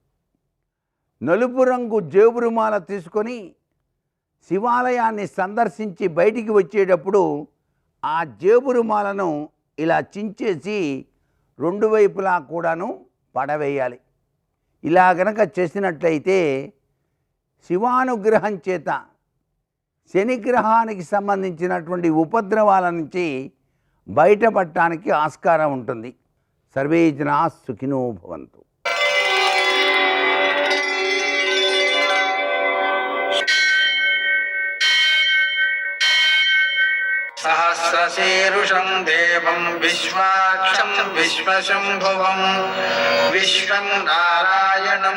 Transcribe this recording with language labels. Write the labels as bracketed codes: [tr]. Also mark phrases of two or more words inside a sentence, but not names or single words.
[te] నలుపు రంగు జేబురుమాల తీసుకొని శివాలయాన్ని సందర్శించి బయటికి వచ్చేటప్పుడు ఆ జేబు రుమాలను ఇలా చించేసి రెండు వైపులా కూడాను పడవేయాలి. ఇలా గనక చేసినట్లయితే శివానుగ్రహం చేత శనిగ్రహానికి సంబంధించినటువంటి ఉపద్రవాల నుంచి బయటపడటానికి ఆస్కారం ఉంటుంది. [sa] సర్వే జనా సుఖినో భవంతు. सहस्रशीर्षं देवं विश्वाक्षं विश्वशम्भुवं विश्वं नारायणं